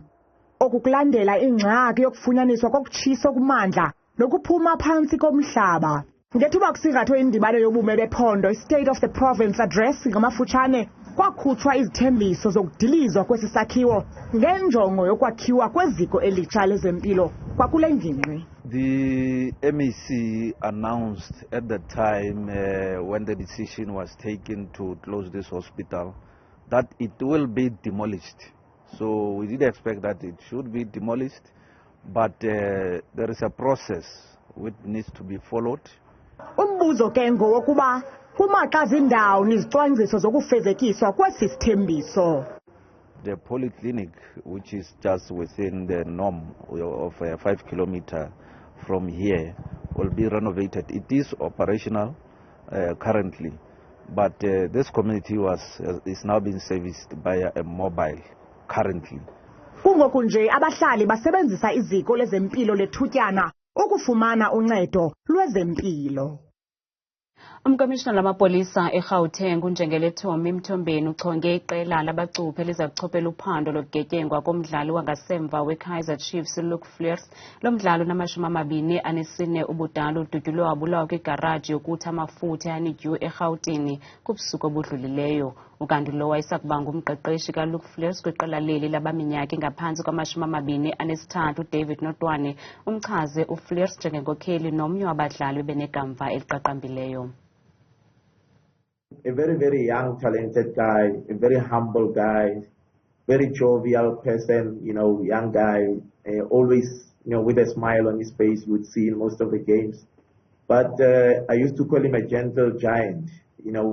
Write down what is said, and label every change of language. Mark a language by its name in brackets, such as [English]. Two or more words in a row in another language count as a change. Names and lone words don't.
[Xhosa] Okukulandela ingxaki yokufunyaniswa kokutshiswa kumandla nokuphuma phansi komhlaba. Ngethuba kusingathwe indibano yobume bephondo, State of the Province Address ngamafutshane, kwakhutshwa izithembiso zokudilizwa kwesi sakhiwo ngenjongo yokwakhiwa kweziko elitsha lezempilo kwakule ngingqi. [English] The MEC announced at the time when the decision was taken to close this hospital that it will be demolished. So we did expect that it should be demolished, but there is a process which needs to be followed. [Xhosa] Umbuzo ke ngowokuba kumaxa zindawo nizicwangciso zokufezekiswa kwesi sithembiso. [English] The polyclinic, which is just within the norm of 5 kilometers from here, will be renovated. It is operational currently, but this community is now being serviced by a mobile currently. [Xhosa] Kungoku nje abahlali basebenzisa iziko lezempilo lethutyana ukufumana uncedo lwezempilo. Umkomishina lamapolisa eGauteng unjengele Thomi Mthombeni uchonge iqela labacuphe lizakuchophela uphando lokugetyengwa komdlali wangasemva weKaizer Chiefs Luke Fleurs. Lo mdlalo na24 ubudala udutyulwe wabulawa kwigaraji yokuthi amafutha yanidyu eGauteng kubusuku obudlulileyo. Ukanti lo wayesakuba ngumqeqeshi kaLuke Fleurs kwiqela leli labaminyaka engaphantsi kwama23 uDavid Notwane umchaze uFleurs njengenkokheli nomnye wabadlali benekamva eliqaqambileyo. [English] A very, very young, talented guy, a very humble guy, very jovial person, young guy, always, with a smile on his face, you would see in most of the games. But I used to call him a gentle giant.